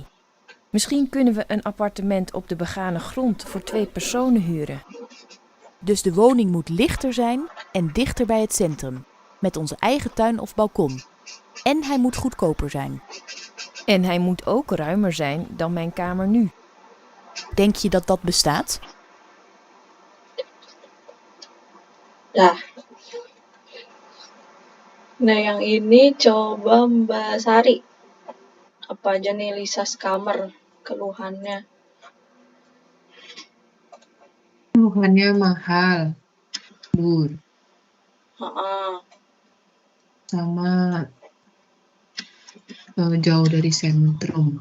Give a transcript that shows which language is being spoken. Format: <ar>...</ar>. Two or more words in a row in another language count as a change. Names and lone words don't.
<nl>Misschien kunnen we een appartement op de begane grond voor 2 personen huren. Dus de woning moet lichter zijn en dichter bij het centrum, met onze eigen tuin of balkon. En hij moet goedkoper zijn. En hij moet ook ruimer zijn dan mijn kamer nu. Denk je dat dat bestaat?</nl> <id>Nah, yang ini coba Mbak Sari. Apa aja nih Lisa's kamar keluhannya? Keluhannya mahal, Bur, sama jauh dari sentrum.</id>